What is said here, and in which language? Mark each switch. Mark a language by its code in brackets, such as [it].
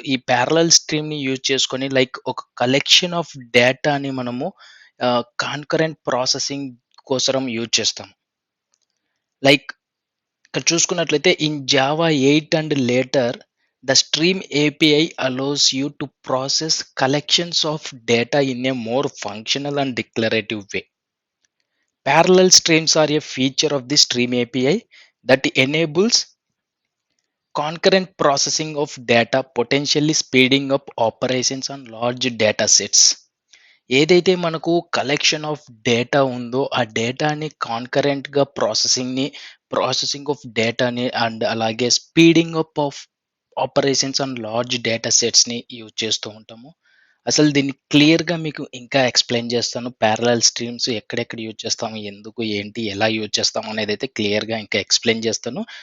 [te] ఈ parallel స్ట్రీమ్‌ని use చేసుకొని like ఒక కలెక్షన్ ఆఫ్ డేటాని మనము కాన్కరెంట్ ప్రాసెసింగ్ కోసరం యూజ్ చేస్తాం. లైక్ ఇక్కడ చూసుకున్నట్లయితే [en] In Java 8 and later the stream API allows you to process collections of data in a more functional and declarative way. Parallel streams are a feature of the Stream API that enables concurrent processing of data, potentially speeding up operations on large data sets. [te] ఏదైతే మనకు collection of data ఉందో ఆ డేటాని కాన్కరెంట్‌గా processing of డేటాని and అలాగే speeding up of operations on large data సెట్స్‌ని use చేస్తూ ఉంటాము. అసలు దీన్ని క్లియర్‌గా మీకు ఇంకా ఎక్స్‌ప్లెయిన్ చేస్తాను. పారలెల్ స్ట్రీమ్స్ ఎక్కడెక్కడ యూజ్ చేస్తాము, ఎందుకు, ఏంటి, ఎలా యూజ్ చేస్తాము అనేదైతే క్లియర్‌గా ఇంకా ఎక్స్‌ప్లెయిన్ చేస్తాను.